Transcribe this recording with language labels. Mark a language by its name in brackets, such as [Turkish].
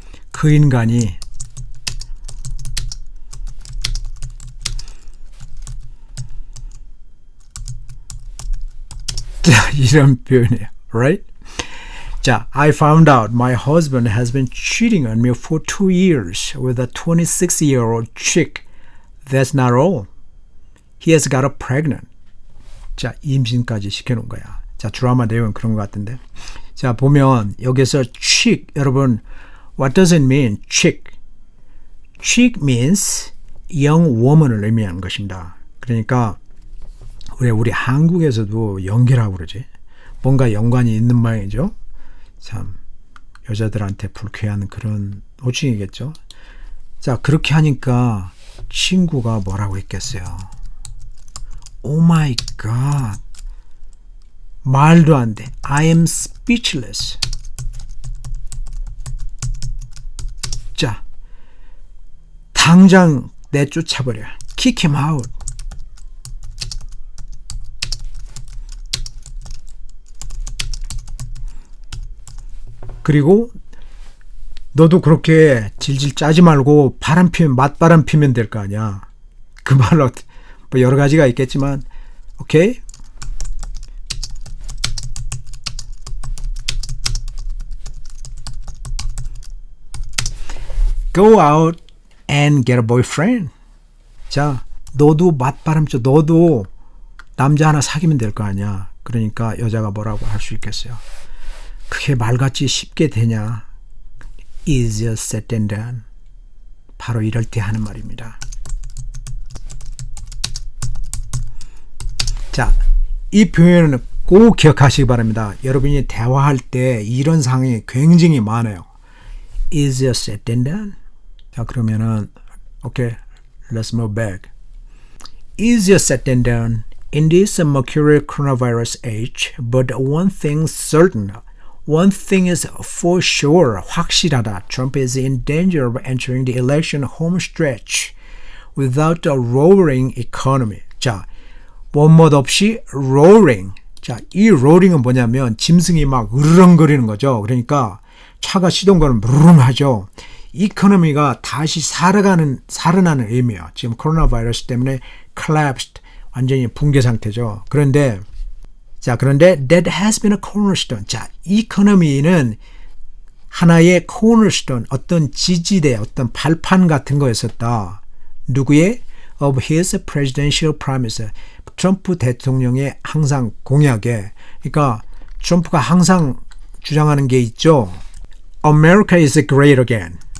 [Korean] 그 인간이 자, 이런 표현이에요. [English] Right? 자, I found out my husband has been cheating on me for 2 years with a 26-year-old chick. That's not all. He has got her pregnant. [Korean] 자, 임신까지 시켜놓은 거야. 자, 드라마 내용은 그런 것 같은데. 자, 보면 여기서 [English] chick, 여러분, what does it mean? chick. chick means young woman을 [Korean] 의미하는 것입니다. 그러니까 우리 한국에서도 연기라고 그러지. 뭔가 연관이 있는 모양이죠. 참 여자들한테 불쾌한 그런 호칭이겠죠. 자, 그렇게 하니까 친구가 뭐라고 했겠어요. [English] Oh my God. [Korean] 말도 안 돼. [English] I am speechless. [Korean] 자, 당장 내쫓아버려. [English] Kick him out. [Korean] 그리고 너도 그렇게 질질 짜지 말고 맞바람 피면 될 거 아니야. 그 말로 뭐 여러 가지가 있겠지만, 오케이? [English] Go out and get a boyfriend. [Korean] 자, 너도 맞바람 쳐. 너도 남자 하나 사귀면 될 거 아니야. 그러니까 여자가 뭐라고 할 수 있겠어요. 그게 말같이 쉽게 되냐? [English] Easier said than done. [Korean] 바로 이럴 때 하는 말입니다. 자, 이 표현은 꼭 기억하시기 바랍니다. 여러분이 대화할 때 이런 상황이 굉장히 많아요. [English] Easier said than done. [Korean] 자, 그러면은 [English] okay, let's move back. Easier said than done in this mercurial coronavirus age, but one thing's certain. One thing is for sure, [Korean] 확실하다. [English] Trump is in danger of entering the election home stretch without a roaring economy. [Korean] 자, 원못 없이 roaring. 자, 이 roaring은 뭐냐면 짐승이 막 으르렁거리는 거죠. 그러니까 차가 시동 거는 무릉 하죠. 이코노미가 다시 살아나는 의미예요. 지금 코로나 바이러스 때문에 collapsed, 완전히 붕괴 상태죠. 그런데 [English] that has been a cornerstone. [Korean] 자, 이코노미는 하나의 cornerstone, 어떤 지지대, 어떤 발판 같은 거였었다. 누구의? [English] Of his presidential promise. [Korean] 트럼프 대통령의 항상 공약에. 그러니까 트럼프가 항상 주장하는 게 있죠. [English] America is great again.